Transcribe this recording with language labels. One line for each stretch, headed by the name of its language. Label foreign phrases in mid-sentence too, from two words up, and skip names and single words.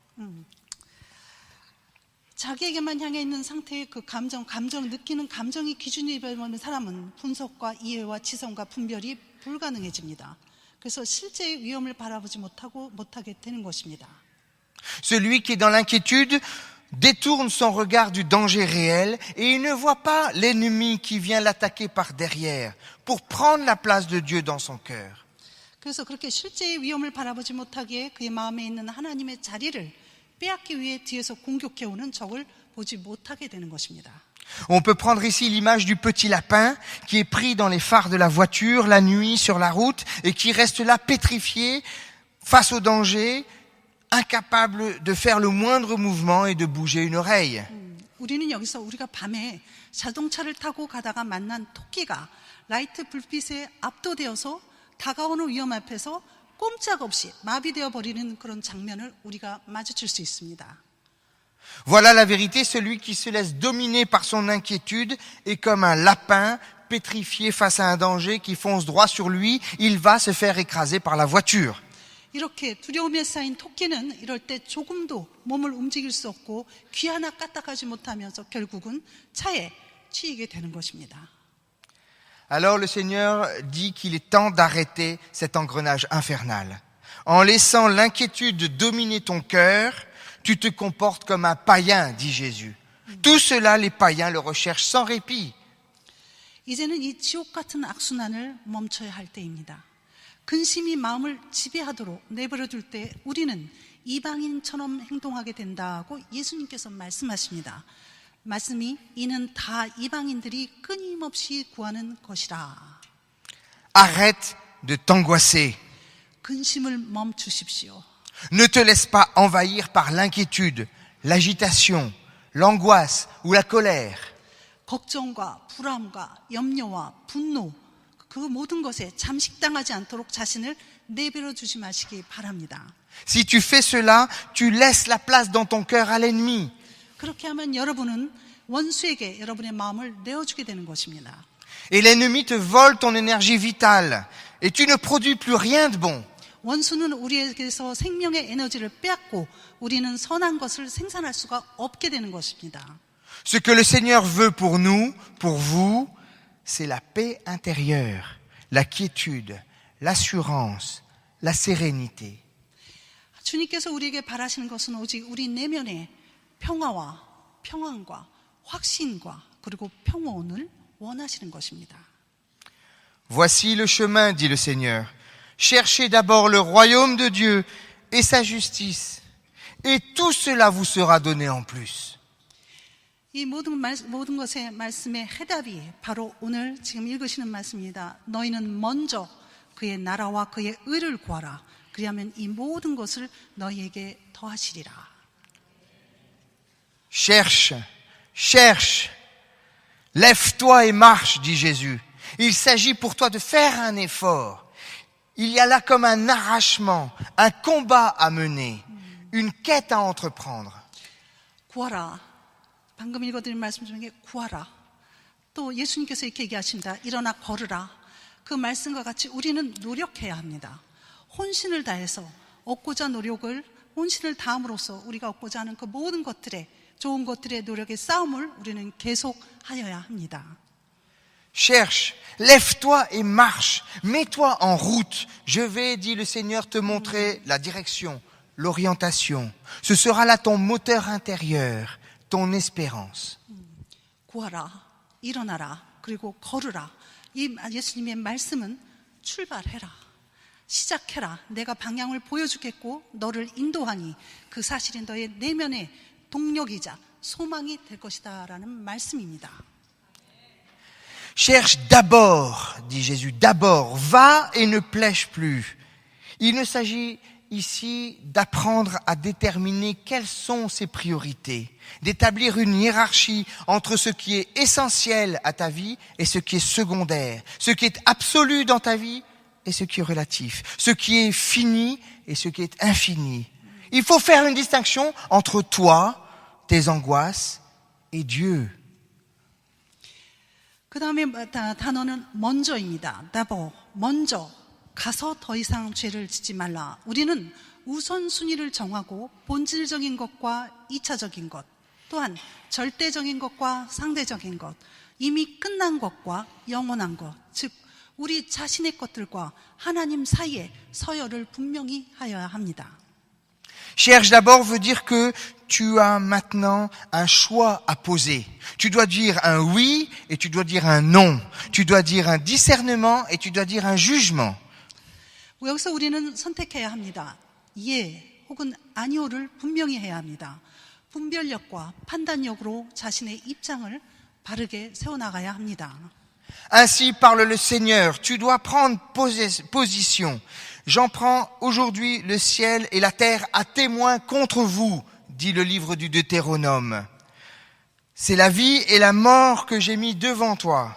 Korean: 자기에게만 향해 있는 상태의 그 감정, 느끼는 감정이 기준이 되는 사람은 분석과 이해와 지성과 분별이 불가능해집니다. 그래서 실제의 위험을 바라보지 못하게 되는 것입니다.
French: Celui qui est dans l'inquiétude détourne son regard du danger réel et il ne voit pas l'ennemi qui vient l'attaquer par derrière pour prendre la place de Dieu dans son cœur.
Korean: 그래서 그렇게 실제의 위험을 바라보지 못하기에 그의 마음에 있는 하나님의 자리를 빼앗기 위해 뒤에서 공격해오는 적을 보지 못하게 되는 것입니다.
French: On peut prendre ici l'image du petit lapin qui est pris dans les phares de la voiture la nuit sur la route et qui reste là pétrifié face au danger, incapable de faire le moindre mouvement et de bouger une oreille.
Korean: 우리는 여기서 우리가 밤에 자동차를 타고 가다가 만난 토끼가 라이트 불빛에 압도되어서 다가오는 위험 앞에서 꼼짝없이 마비되어 버리는 그런 장면을 우리가 마주칠 수 있습니다.
French: Voilà la vérité, celui qui se laisse dominer par son inquiétude est comme un lapin pétrifié face à un danger qui fonce droit sur lui, il va se faire écraser par la voiture.
Korean: 이렇게 두려움에 쌓인 토끼는 이럴 때 조금도 몸을 움직일 수 없고 귀 하나 까딱하지 못하면서 결국은 차에 치이게 되는 것입니다.
French: Alors le Seigneur dit qu'il est temps d'arrêter cet engrenage infernal. En laissant l'inquiétude dominer ton cœur, tu te comportes comme un païen, dit Jésus. Tout cela, les païens le recherchent sans répit.
Korean: 이제는 이 지옥 같은 악순환을 멈춰야 할 때입니다. 근심이 마음을 지배하도록 내버려 둘 때 우리는 이방인처럼 행동하게 된다고 예수님께서 말씀하십니다. 말씀이 이는 다 이방인들이 끊임없이 구하는 것이라.
French: Arrête de t'angoisser.
Korean: 근심을 멈추십시오.
French: Ne te laisse pas envahir par l'inquiétude, l'agitation, l'angoisse ou la colère.
Korean: 걱정과 불안과 염려와 분노 그 모든 것에 잠식당하지 않도록 자신을 내버려 두지 마시기 바랍니다.
French: Si tu fais cela, tu laisses la place dans ton cœur à l'ennemi.
Korean: 그렇게 하면 여러분은 원수에게 여러분의 마음을 내어주게 되는 것입니다.
French: Et l'ennemi te vole ton énergie vitale. Et tu ne produis plus rien de bon.
Korean: 원수는 우리에게서 생명의 에너지를 빼앗고 우리는 선한 것을 생산할 수가 없게 되는 것입니다.
French: Ce que le Seigneur veut pour nous, pour vous, c'est la paix intérieure, la quiétude, l'assurance, la sérénité.
Korean: 주님께서 우리에게 바라시는 것은 오직 우리 내면의 평화와 평안과 확신과 그리고 평온을 원하시는 것입니다.
French: Voici le chemin, dit le Seigneur. Cherchez d'abord le royaume de Dieu et sa justice, et tout cela vous sera donné en plus.
Korean: 이 모든 것의 말씀의 해답이 바로 오늘 지금 읽으시는 말씀입니다. 너희는 먼저 그의 나라와 그의 의를 구하라. 그리하면 이 모든 것을 너희에게 더하시리라.
French: Cherche, cherche, lève-toi et marche, dit Jésus. Il s'agit pour toi de faire un effort. Il y a là comme un arrachement, un combat à mener, une quête à entreprendre.
Korean: 구하라. 방금 읽어드린 말씀 중에 구하라. 또 예수님께서 이렇게 얘기하십니다. 일어나 걸으라. 그 말씀과 같이 우리는 노력해야 합니다. 혼신을 다해서 얻고자 노력을 혼신을 다함으로써 우리가 얻고자 하는 그 모든 것들의 좋은 것들의 노력의 싸움을 우리는 계속하여야 합니다.
French: Cherche, lève-toi et marche, mets-toi en route. Je vais, dit le Seigneur, te montrer la direction, l'orientation. Ce sera là ton moteur intérieur, ton espérance.
Korean: 구하라, 일어나라, 그리고 걸으라. 이 예수님의 말씀은 출발해라, 시작해라. 내가 방향을 보여주겠고 너를 인도하니 그 사실이 너의 내면의 동력이자 소망이 될 것이다 라는 말씀입니다.
French: Cherche d'abord, dit Jésus, d'abord, va et ne plèche plus. Il ne s'agit ici d'apprendre à déterminer quelles sont ses priorités, d'établir une hiérarchie entre ce qui est essentiel à ta vie et ce qui est secondaire, ce qui est absolu dans ta vie et ce qui est relatif, ce qui est fini et ce qui est infini. Il faut faire une distinction entre toi, tes angoisses et Dieu.
Korean: 그 다음에 단어는 먼저입니다. d'abord, 먼저 가서 더 이상 죄를 짓지 말라. 우리는 우선순위를 정하고 본질적인 것과 2차적인 것, 또한 절대적인 것과 상대적인 것, 이미 끝난 것과 영원한 것, 즉 우리 자신의 것들과 하나님 사이에 서열을 분명히 하여야 합니다.
French: Cherche d'abord veut dire que tu as maintenant un choix à poser. Tu dois dire un oui et tu dois dire un non. Tu dois dire un discernement et tu dois dire un jugement.
Korean: 여기서 우리는 선택해야 합니다. 예 혹은 아니오를 분명히 해야 합니다. 분별력과 판단력으로 자신의 입장을 바르게 세워나가야 합니다.
French: Ainsi parle le Seigneur. Tu dois prendre position. J'en prends aujourd'hui le ciel et la terre à témoin contre vous, dit le livre du Deutéronome. C'est la vie et la mort que j'ai mis devant toi.